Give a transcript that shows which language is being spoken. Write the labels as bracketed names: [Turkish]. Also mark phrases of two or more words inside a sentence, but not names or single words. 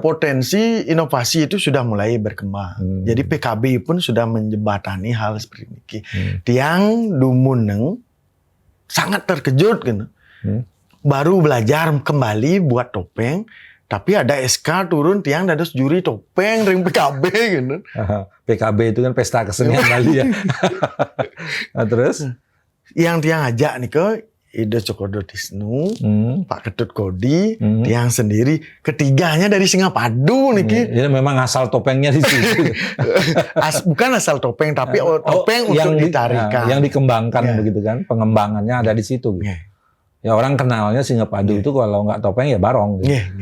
[Indonesian] potensi inovasi itu sudah mulai berkembang. Jadi PKB pun sudah menjembatani hal seperti ini. Tiang Dumuneng sangat terkejut gitu. Baru belajar kembali buat topeng, tapi ada SK turun [Balinese] tiang dados [Indonesian] juri topeng ring PKB gitu. PKB itu kan pesta kesenian Bali ya. Nah, terus yang tiang ajak nih ke Ido Cokodo Tisnu, Pak Ketut Kodi, tiang sendiri, ketiganya dari Singapadu nih. Ini memang asal topengnya di situ. Bukan asal topeng, tapi topeng untuk ditarikan. Yang dikembangkan begitu kan, pengembangannya ada di situ. Gitu. Ya orang kenalnya Singapadu itu kalau nggak topeng ya barong. Gitu.